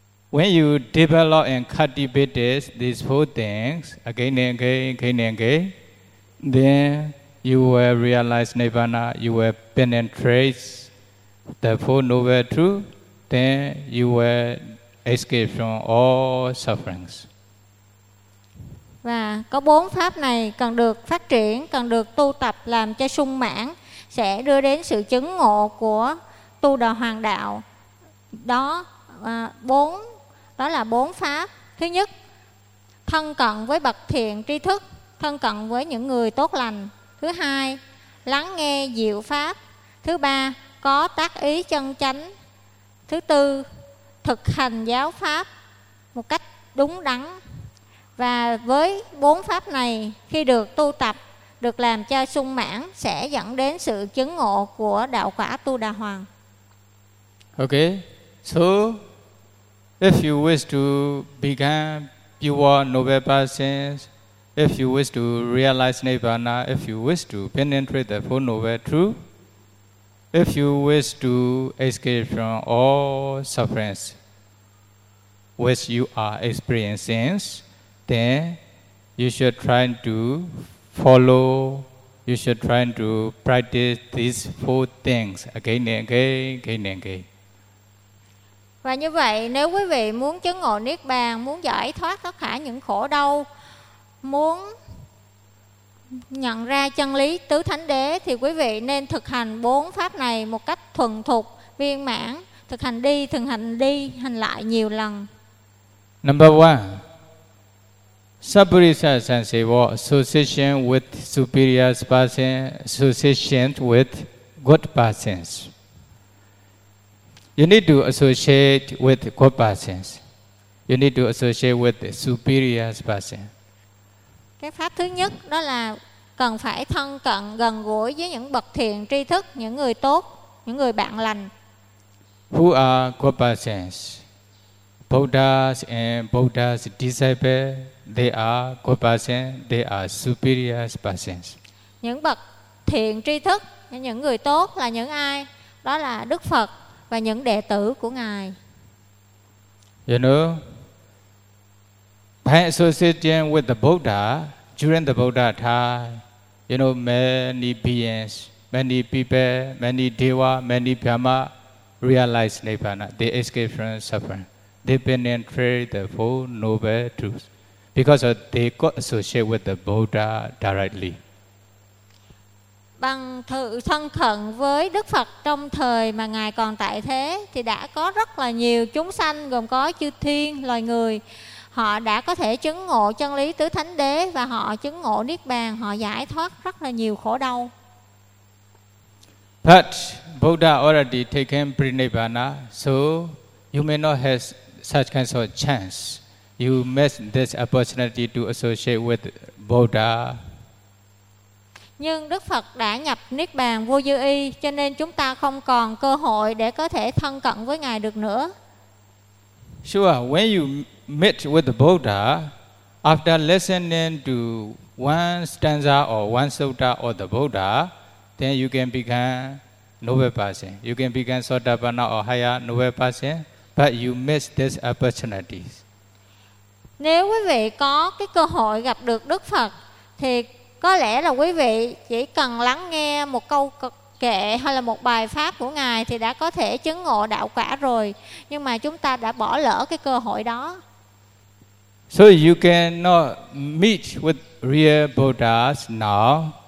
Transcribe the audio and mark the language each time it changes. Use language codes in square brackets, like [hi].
[en] When you develop and cultivate this, these four things, again and again, again and again, then you will realize Nirvana, you will penetrate the Four Noble Truths, then you will escape from all sufferings. [vi] Và có bốn pháp này cần được phát triển, cần được tu tập làm cho sung mãn, sẽ đưa đến sự chứng ngộ của Tu Đà Hoàng Đạo. Đó, bốn. Đó là bốn pháp. Thứ nhất, thân cận với bậc thiện tri thức, thân cận với những người tốt lành. Thứ hai, lắng nghe diệu pháp. Thứ ba, có tác ý chân chánh. Thứ tư, thực hành giáo pháp một cách đúng đắn. Và với bốn pháp này, khi được tu tập, được làm cho sung mãn, sẽ dẫn đến sự chứng ngộ của đạo quả Tu Đà Hoàng. [en] Okay, so if you wish to become pure noble persons, if you wish to realize Nirvana, if you wish to penetrate the Four Noble Truths, if you wish to escape from all sufferings which you are experiencing, then you should try to follow, you should try to practice these four things again and again, again and again. [vi] Và như vậy, nếu quý vị muốn chứng ngộ Niết Bàn, muốn giải thoát tất cả những khổ đau, muốn nhận ra chân lý Tứ Thánh Đế, thì quý vị nên thực hành bốn pháp này một cách thuần thục, viên mãn, thực hành đi, hành lại nhiều lần. [en] Number one, Sabburisa Sanse War, association with superior persons, association with good persons. You need to associate with good persons. You need to associate with superior persons. [vi] Cái pháp thứ nhất đó là cần phải thân cận gần gũi với những bậc thiện tri thức, những người tốt, những người bạn lành. [en] Who are good persons? Buddhas and Buddha's disciples, they are good persons, they are superior persons. [vi] Những bậc thiện tri thức, những người tốt là những ai? Đó là Đức Phật và những đệ tử của Ngài. [en] You know, by associating with the Buddha, during the Buddha time, you know, many beings, many people, many deva, many brahma realize Nirvana. They escape from suffering. They penetrate the Four Noble Truths because they got associated with the Buddha directly. [vi] bằng sự thân cận với Đức Phật trong thời mà Ngài còn tại thế, thì đã có rất là nhiều chúng sanh gồm có chư thiên, loài người, họ đã có thể chứng ngộ chân lý tứ thánh đế và họ chứng ngộ Niết Bàn, họ giải thoát rất là nhiều khổ đau. [en] But Buddha already taken pre-nirvana, so you may not have such kinds of chance. You miss this opportunity to associate with Buddha. [vi] Nhưng Đức Phật đã nhập Niết Bàn vô dư y, cho nên chúng ta không còn cơ hội để có thể thân cận với Ngài được nữa. [en] Sure, when you meet with the Buddha, after listening to one stanza or one sutta of the Buddha, then you can become noble person. You can become Sotapanna or higher noble person, but you miss this opportunity. [vi] Nếu quý vị có cái cơ hội gặp được Đức Phật, thì có lẽ là quý vị chỉ cần lắng nghe một câu kệ hay là một bài pháp của Ngài thì đã có thể chứng ngộ đạo quả rồi. Nhưng mà chúng ta đã bỏ lỡ cái cơ hội đó. [en] So you cannot meet with real Buddhas now.